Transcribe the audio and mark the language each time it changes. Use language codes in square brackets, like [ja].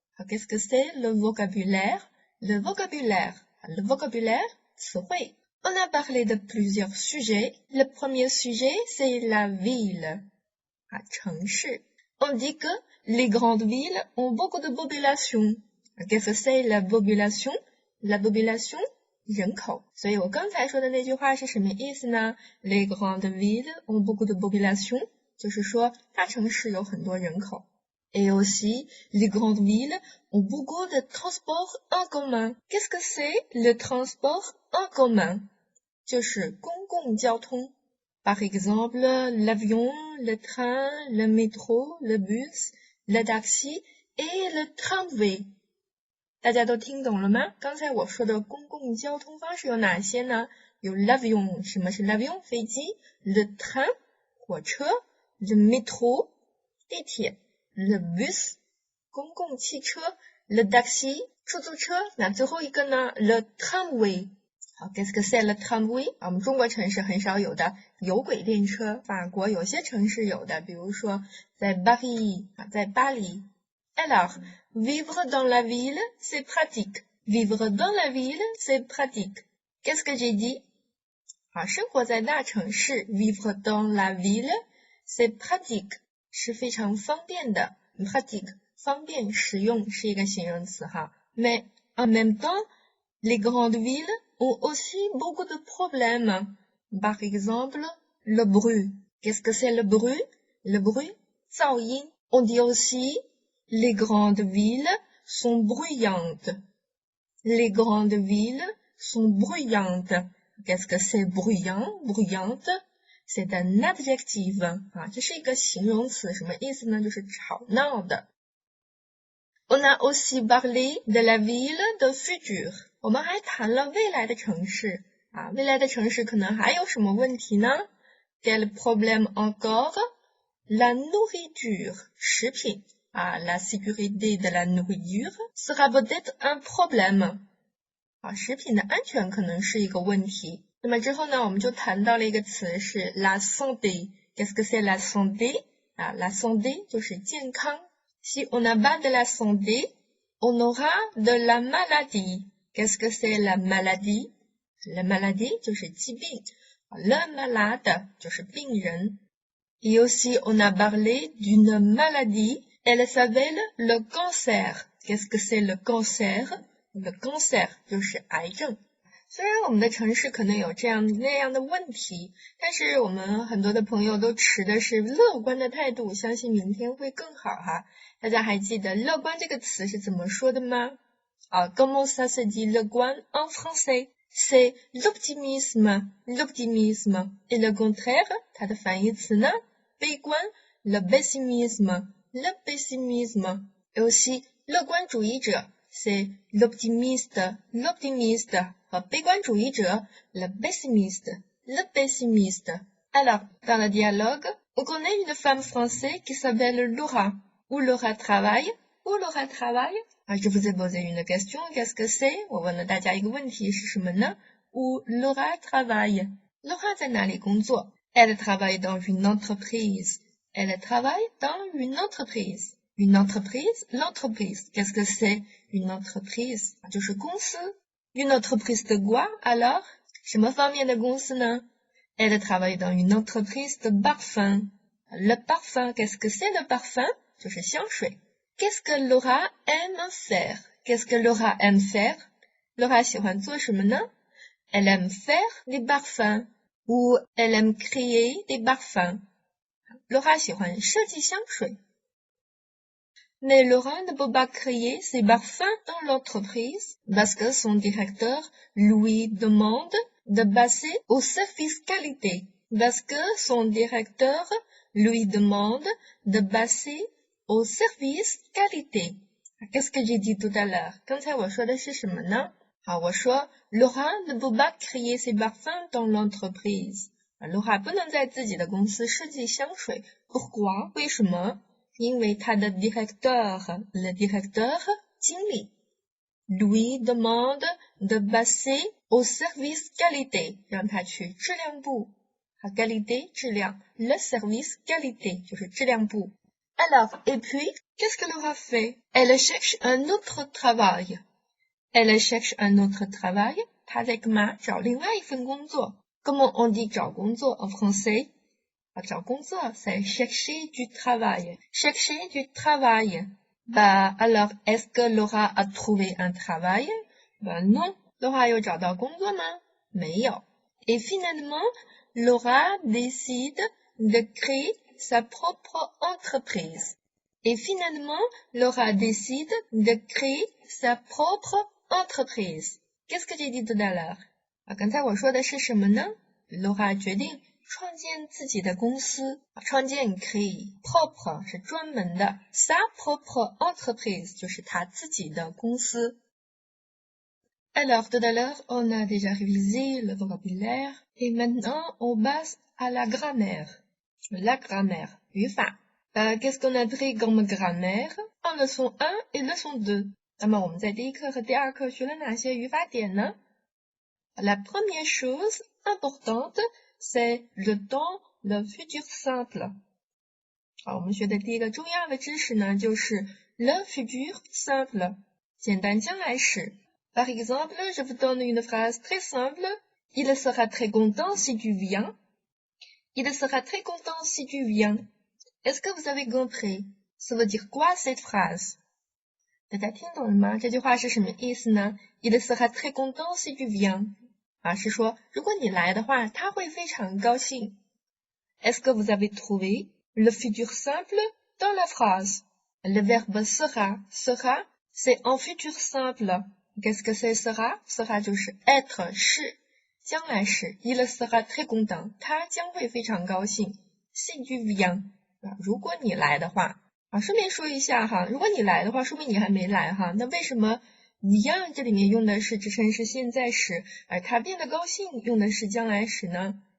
[fr] Qu'est-ce que c'est le vocabulaire? Le vocabulaire, 词汇. On a parlé de plusieurs sujets. Le premier sujet, c'est la ville. [zh] 城市. [fr] On dit que les grandes villes ont beaucoup de population. Qu'est-ce que c'est la population? La population, 人口。 [zh] 所以我刚才说的那句话是什么意思呢？ [fr] Les grandes villes ont beaucoup de population. [zh] 就是说大城市有很多人口。 [fr] Et aussi, les grandes villes ont beaucoup de transports en commun. Qu'est-ce que c'est le transport en commun? [zh] 就是公共交通。 [fr] Par exemple, l'avion, le train, le métro, le bus, le taxi et le tramway. [zh] 大家都听懂了吗？刚才我说的公共交通方式有哪些呢？有 [fr] l'avion， 什么是 l'avion？ [zh] 飞机 ，le train， 火车 ，le métro， 地铁 ，le bus， 公共汽车 ，le taxi， 出租车。那最后一个呢 ，le tramway。 [fr] 好 ，qu'est-ce que c'est le tramway？ [zh] 我们中国城市很少有的有轨电车，法国有些城市有的，比如说在巴黎，在巴黎。 [fr] Alors, vivre dans la ville, c'est pratique. Vivre dans la ville, c'est pratique. Qu'est-ce que j'ai dit? [zh] 好，生活在大城市 [fr] vivre dans la ville, c'est pratique. [zh] 是非常方便的 pratique 方便实用是一个形容词哈。 [fr] Mais en même temps, les grandes villes ont aussi beaucoup de problèmes. Par exemple, le bruit. Qu'est-ce que c'est le bruit? Le bruit, [zh] 噪音。 [fr] On dit aussi les grandes villes sont bruyantes. Les grandes villes sont bruyantes. Qu'est-ce que c'est bruyant? Bruyante, c'est un adjectif. [zh] 这是一个形容词，什么意思呢？就是吵闹的。 [fr] On a aussi parlé de la ville de futur. [zh] 我们还谈了未来的城市。未来的城市可能还有什么问题呢？ [fr] Quel problème encore? La nourriture, [zh] 食品。 [fr] La sécurité de la nourriture sera peut-être un problème. [zh] 食品的安全可能是一个问题。那么之后呢，我们就谈到了一个词是 [fr] la santé. Qu'est-ce que c'est la santé? La santé [zh] 就是健康。 [fr] Si on n'a pas de la santé, on aura de la maladie. Qu'est-ce que c'est la maladie? La maladie [zh] 就是疾病。 [fr] Le malade [zh] 就是病人。 [fr] Et aussi, on a parlé d'une maladie.Elle s'appelle le cancer. Qu'est-ce que c'est le cancer? Le cancer [zh] 就是癌症。虽然我们的城市可能有这样那样的问题，但是我们很多的朋友都持的是乐观的态度，相信明天会更好哈。大家还记得乐观这个词是怎么说的吗？ [fr] Comment ça se dit [zh] 乐观 [fr] en français? C'est l'optimisme. L'optimisme. Et le contraire, [zh] 它的反义词呢？ 悲观 [fr] le pessimisme.Le pessimisme. Et aussi, [zh] 乐观主义者 [fr] c'est l'optimiste. L'optimiste. [zh] 和悲观主义者 le pessimiste. [fr] Le pessimiste. Alors, dans le dialogue, on connaît une femme française qui s'appelle Laura. Où Laura travaille? Où Laura travaille? Je vous ai posé une question. Qu'est-ce que c'est? [zh] 我问了大家一个问题是什么呢？Où Laura travaille? Laura 在哪里工作？ [fr] Elle travaille dans une entreprise.Elle travaille dans une entreprise. Une entreprise, l'entreprise. Qu'est-ce que c'est une entreprise? [zh] 就是公司。 [fr] Une entreprise de quoi alors? [zh] 什么方面的公司呢？ [fr] Elle travaille dans une entreprise de parfum. Le parfum, qu'est-ce que c'est le parfum? [zh] 就是香水。 [fr] Qu'est-ce que Laura aime faire? Qu'est-ce que Laura aime faire? [zh] Laura 喜欢做什么呢？ [fr] Elle aime faire des parfums. Ou elle aime créer des parfums. [zh] Laura 喜欢设计香水。 [fr] Mais Laura ne peut pas créer ses parfums dans l'entreprise parce que son directeur lui demande de passer au service qualité. Parce que son directeur lui demande de passer au service qualité. Qu'est-ce que j'ai dit tout à l'heure? [zh] 刚才我说的是什么呢？好，我说 [fr] Laura ne peut pas créer ses parfums dans l'entreprise. [zh] Laura 不能在自己的公司设计香水。 [fr] Pourquoi？ [zh] 为什么？因为他的 [fr] directeur，le directeur [zh] 经理 [fr] lui demande de passer au service qualité， [zh] 让他去质量部。 qualité 质量 ，le service qualité 就是质量部。 [fr] Alors, et puis, qu'est-ce que Laura fait? Elle cherche un autre travail. Elle cherche un autre travail. [zh] 她在干嘛？找另外一份工作。 [fr] Comment on dit [zh] 找工作 [fr] en français? 找工作 c'est chercher du travail. Chercher du travail. Bah, alors, est-ce que Laura a trouvé un travail? Bah non. [zh] Laura 有找到工作吗？没有。 [fr] Et finalement, Laura décide de créer sa propre entreprise. Et finalement, Laura décide de créer sa propre entreprise. Qu'est-ce que j'ai dit tout à l'heure? [zh] 刚才我说的是什么呢？ Laura 决定创建自己的公司，创建créer propre 是专门的 [fr] sa propre entreprise [zh] 就是她自己的公司。 [fr] Alors, tout à l'heure, on a déjà révisé le vocabulaire et maintenant on passe à la grammaire. La grammaire, [zh] 语法。 [fr] Qu'est-ce qu'on a pris comme grammaire en leçon 1 et leçon 2? [zh] 那么我们在第一课和第二课学了哪些语法点呢？ [fr] La première chose importante, c'est le temps, le futur simple. [zh] 好，我们学的第一个重要的知识呢，就是 [fr] le futur simple, [zh] 简单将来时。 [fr] Par exemple, je vous donne une phrase très simple. Il sera très content si tu viens. Il sera très content si tu viens. Est-ce que vous avez compris? Ça veut dire quoi cette phrase? [zh] 大家听懂了吗？这句话是什么意思呢？ [fr] Il sera très content si tu viens. [zh] 是说如果你来的话，他会非常高兴。 [fr] Est-ce que vous avez trouvé le futur simple dans la phrase? Le verbe sera. Sera, c'est en futur simple.Qu'est-ce que c'est sera? [zh] Sera 就是 être 是将来时 [fr] Il sera très content [zh] 他将会非常高兴 [fr] Si tu viens [zh] 如果你来的话顺便说一下哈，如果你来的话说明你还没来哈，那为什么 viens 这里面用的是支撑式现在时，而他变得高兴用的是将来时呢？